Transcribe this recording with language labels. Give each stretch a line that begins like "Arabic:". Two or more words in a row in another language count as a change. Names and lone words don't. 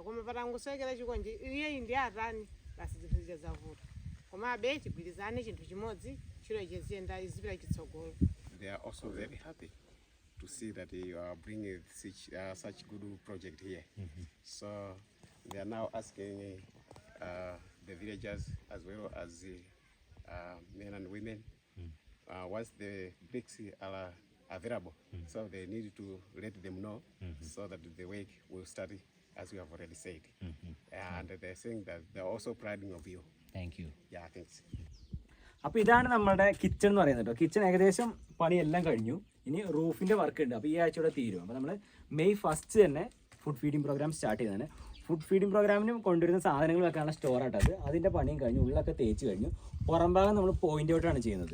Nyanja: Koma patangosekera chikondi iyeyi ndi atani basi zinthu zija zavuta. Komabe tigwirizane chinthu chimodzi ntchito ija ziyenda izipita chitsogolo.
English: They are also very happy to see that you are bringing such good project here. So they are now asking the villagers as well as men and women, once the bricks are available, so they need to let them know so that the work will start as we have already said. And they're saying that they're also proud of you. Thank you. Yeah, thanks.
Malayalam: അപ്പോൾ ഇതാണ് നമ്മുടെ കിച്ചൺ എന്ന് പറയുന്നത് കേട്ടോ. കിച്ചൺ ഏകദേശം പണിയെല്ലാം കഴിഞ്ഞു. ഇനി റൂഫിൻ്റെ വർക്ക് ഉണ്ട്. അപ്പോൾ ഈ ആഴ്ചയോടെ തീരും. അപ്പോൾ നമ്മൾ May 1 തന്നെ
English: food feeding program start
Malayalam: ചെയ്തതാണ്.
English: food feeding
Malayalam: പ്രോഗ്രാമിന് കൊണ്ടുവരുന്ന സാധനങ്ങൾ വെക്കാനുള്ള സ്റ്റോറായിട്ടത്. അതിൻ്റെ പണിയും കഴിഞ്ഞു, ഉള്ളൊക്കെ തേച്ച് കഴിഞ്ഞു. പുറം ഭാഗം നമ്മൾ പോയിൻ്റ് ഔട്ടാണ് ചെയ്യുന്നത്.